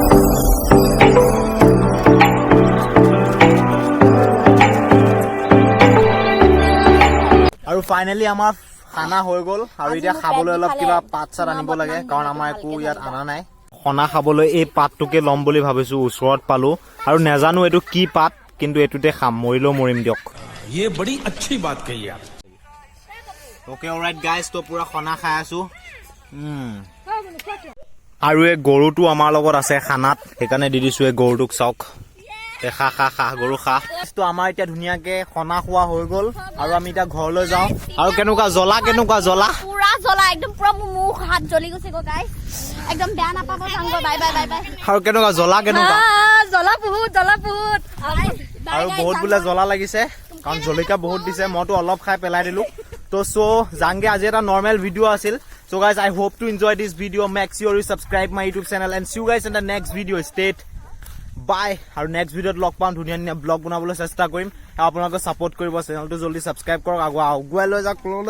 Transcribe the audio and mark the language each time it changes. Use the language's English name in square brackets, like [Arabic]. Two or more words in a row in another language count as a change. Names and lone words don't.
[Assamese] আৰু ফাইনেলি আমাৰ খানা হৈ গ'ল আৰু এতিয়া খাবলৈ অলপ কিবা পাত চাত আনিব লাগে কাৰণ আমাৰ একো ইয়াত অনা নাই খনা খাবলৈ এই পাতটোকে ল'ম বুলি ভাবিছো ওচৰত পালো আৰু নেজানো এইটো কি পাত কিন্তু এইটোতে খাম মৰিলেও মৰিম দিয়ক [Hindi] ये बड़ी अच्छी बात कही आप [English] okay alright guys [Assamese] তো পুৰা খনা খাই আছো আৰু এই গৰুটো আমাৰ লগত আছে খানাত সেইকাৰণে দি দিছো এই গৰুটোক চাওক খা গৰু খা তো আমাৰ এতিয়া ধুনীয়াকে খনা খোৱা হৈ গ'ল আৰু আমি এতিয়া ঘৰলৈ যাওঁ আৰু কেনেকুৱা জ্বলা পুৰা জ্বলা একদম পুৰা মুখ হাত জ্বলি গৈছে [English] go guys [Assamese] একদম বেয়া নাপাব সাংগ বাই আৰু কেনেকুৱা জ্বলা জ্বলা বহুত আৰু বহুত বোলে জ্বলা লাগিছে কাৰণ জলকীয়া বহুত দিছে মইতো অলপ খাই পেলাই দিলো তো যাংগে আজি এটা [English] normal video' [Assamese] আছিল [English] so guys I hope to enjoy this video make sure you subscribe my YouTube channel and see you guys in the next video stay bye [Assamese] আৰু নেক্সট ভিডিঅ'ত লগ পাম ধুনীয়া ব্লগ বনাবলৈ চেষ্টা কৰিম আপোনালোকে ছাপোৰ্ট কৰিব চেনেলটো জলদি ছাবস্ক্ৰাইব কৰক আগুৱাই লৈ যাওক